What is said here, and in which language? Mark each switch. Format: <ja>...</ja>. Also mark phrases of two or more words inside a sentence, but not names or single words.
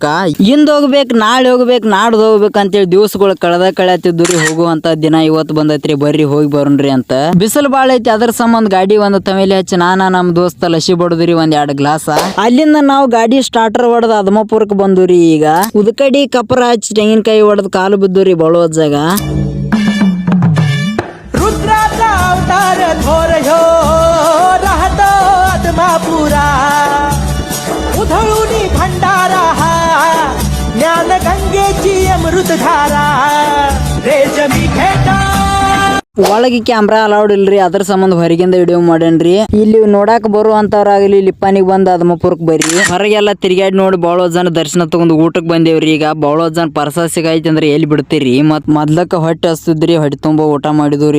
<kn>ಇಂದ್ ಹೋಗ್ಬೇಕು, ನಾಳೆ ಹೋಗ್ಬೇಕು, ನಾಡ್ದು ಹೋಗ್ಬೇಕು ಅಂತೇಳಿ ದಿವಸಗಳು ಕಳೆಯತ್ತಿದ್ರಿ. ಹೋಗುವಂತ ದಿನ ಇವತ್ತು ಬಂದೈತ್ರಿ, ಬರ್ರಿ ಹೋಗಿ ಬರೋಣ್ರಿ ಅಂತ. ಬಿಸಿಲು ಬಾಳ ಐತಿ, ಅದ್ರ ಸಂಬಂಧ ಗಾಡಿ ಒಂದು ತಮೇಲಿ ಹಚ್ಚಿ ನಮ್ ದೋಸ್ತ ಲಸಿ ಬಡದ್ರಿ ಒಂದ್ 2 ಗ್ಲಾಸ್. ಅಲ್ಲಿಂದ ನಾವು ಗಾಡಿ ಸ್ಟಾರ್ಟರ್ ಹೊಡೆದ ಅದ್ಮಾಪುರಕ್ಕೆ ಬಂದ್ರಿ. ಈಗ ಉದಕಡಿ ಕಪರ ಹಚ್ಚಿ ತೆಂಗಿನಕಾಯಿ ಹೊಡೆದ್ ಕಾಲು ಬಿದ್ದೂರಿ ಬೋಳು ಅಜ್ಜಾಗ.</kn> <mr>रुद्राचा अवतार थोर ह्यो राहतो आदमापुरा, उधळूनी भंडारा हा ज्ञान गंगेची अमृतधारा, रेजमी भेटा.</mr> <kn>ಒಳಗೆ</kn> <en>camera allowed</en> <kn>ಇಲ್ರಿ, ಅದ್ರ ಸಂಬಂಧ ಹೊರಗಿಂದ ವಿಡಿಯೋ ಮಾಡೇನ್ರಿ. ಇಲ್ಲಿ ನೋಡಾಕ್ ಬರುವಂತವ್ರಾಗಲಿ ಇಲ್ಲಿ ಲಿಪ್ಪನಿಗೆ ಬಂದ ಅದ್ಮಾಪುರಕ್ ಬರ್ರಿ. ಹೊರಗೆಲ್ಲ ತಿರ್ಗಾಡಿ ನೋಡಿ ಬೋಳು ಅಜ್ಜನ ದರ್ಶನ ತಗೊಂಡು ಊಟಕ್ಕೆ ಬಂದೇವ್ರಿ. ಈಗ ಬೋಳು ಅಜ್ಜನ ಪರ್ಸ ಸಿಗೈತಿ ಅಂದ್ರೆ ಎಲ್ಲಿ ಬಿಡ್ತೀರಿ, ಮತ್ ಮೊದ್ಲಕ್ಕ ಹೊಟ್ಟೆ ಹಸ್ತಿದ್ರಿ, ಹೊಟ್ಟೆ ತುಂಬಾ ಊಟ ಮಾಡಿದ್ರಿ.</kn>